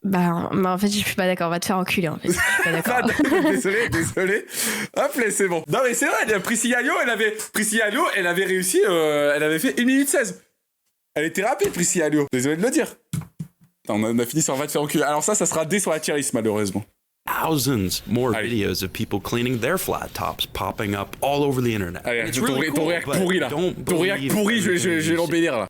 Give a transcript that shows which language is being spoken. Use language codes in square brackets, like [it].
[fr] Bah en fait je suis pas d'accord, on va te faire enculer en fait. Je suis pas d'accord. Désolé. Hop là, c'est bon. Non mais c'est vrai, Priscilla Alliot, elle avait réussi. Elle avait fait 1 minute 16. Elle était rapide, Priscilla Alliot. Désolé de le dire. Attends, on a fini sur on va te faire enculer. Alors ça sera D sur la tier list, malheureusement. [en] Thousands more videos of people cleaning their flat tops popping up all over the internet. [fr] Allez, ton réac pourri là. Ton réac pourri, je vais l'embellir là.